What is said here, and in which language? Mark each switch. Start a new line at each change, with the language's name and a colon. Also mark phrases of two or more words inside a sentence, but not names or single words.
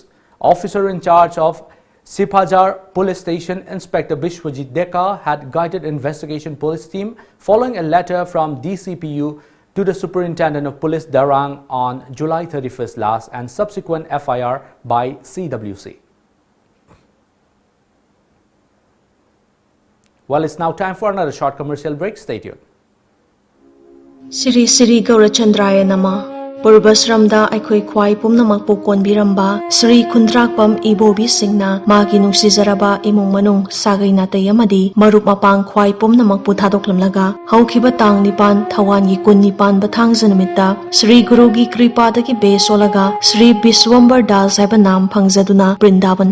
English: Officer in charge of Sipajar Police Station, Inspector Bishwajit Deka, had guided investigation police team following a letter from DCPU to the Superintendent of Police Darang on July 31st last and subsequent FIR by CWC. Well, it's now time for another short commercial break. Stay tuned.
Sanskrit: Siri Siri Gaurachandraya Nama
Manipuri: Purvasramda Aikhoi Khwai Pumnamak Pokon Biramba Sri Kundrakpam Ibobi Singna Magi Nungsizaraba Imung Manung Sagai Natay Amadi Marup Mapang Khwai Pumnamak Puthadoklamlaga Haukiba Tang Nipan Thawangi Kun Nipan Bathang Zanumita Sri Gurugi Kripadagi Besolaga Sri Biswambar Das Haibanam Phangzaduna Brindaban